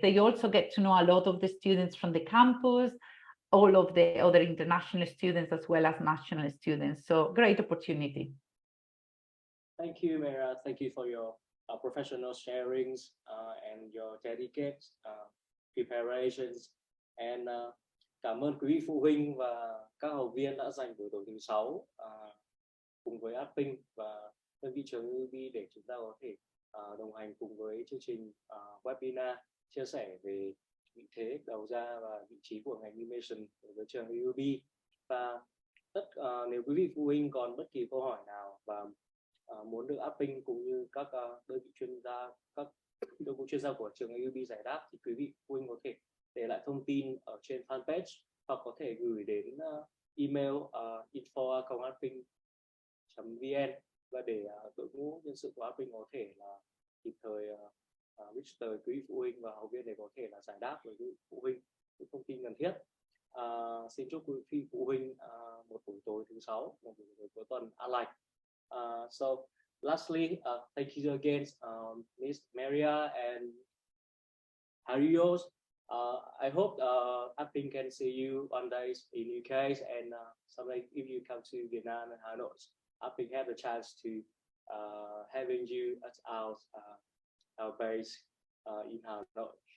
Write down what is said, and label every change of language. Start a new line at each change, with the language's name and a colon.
English: They also get to know a lot of the students from the campus, all of the other international students as well as national students. So great opportunity. Thank you, Maria. Thank you for your professional sharings and your dedicated preparations.
Vietnamese: And cảm ơn quý vị phụ huynh và các học viên đã dành buổi tối thứ 6 cùng với Artpink và đơn vị trường AUB để chúng ta có thể đồng hành cùng với chương trình webinar. chia sẻ về vị thế, đầu ra và vị trí của ngành animation đối với trường AUB. Và nếu quý vị phụ huynh còn bất kỳ câu hỏi nào và muốn được Artpink cũng như các đơn vị chuyên gia, các đội ngũ chuyên gia của trường AUB giải đáp, thì quý vị phụ huynh có thể để lại thông tin ở trên fanpage hoặc có thể gửi đến email info@artpink.vn và để đội ngũ nhân sự của Artpink có thể là kịp thời reach tới quý vị phụ huynh và học viên để có thể là giải đáp với quý vị phụ huynh những thông tin cần thiết. Xin chúc quý vị phụ huynh một buổi tối thứ Sáu, một buổi tối cuối tuần an lành.
English: So lastly, thank you again, Ms Maria and Arios. I hope Artpink can see you one day in UK, and someday if you come to Vietnam and Hanoi, Artpink have the chance to having you at our base in Hanoi.